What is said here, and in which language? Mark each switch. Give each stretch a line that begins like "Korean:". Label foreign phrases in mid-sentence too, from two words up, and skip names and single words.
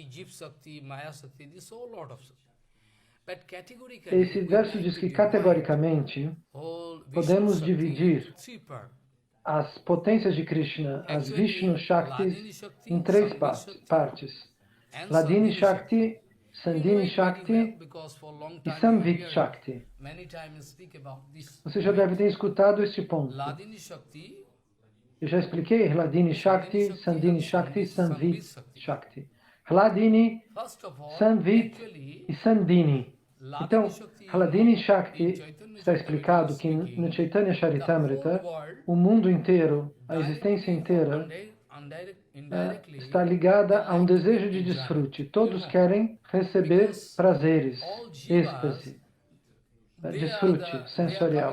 Portuguese: Esse verso diz que, categoricamente, podemos dividir as potências de Krishna, as Vishnu Shaktis, em três partes. Hladini Shakti, Sandhini Shakti e Samvit Shakti. Você já deve ter escutado este ponto. Eu já expliquei Hladini Shakti, Sandhini Shakti e Samvit Shakti. Hladini, Samvit e Sandhini. Então, Hladini Shakti está explicado que no Chaitanya Charitamrita, o mundo inteiro, a existência inteira, está ligada a um desejo de desfrute. Todos querem receber prazeres, êxtase, desfrute sensorial.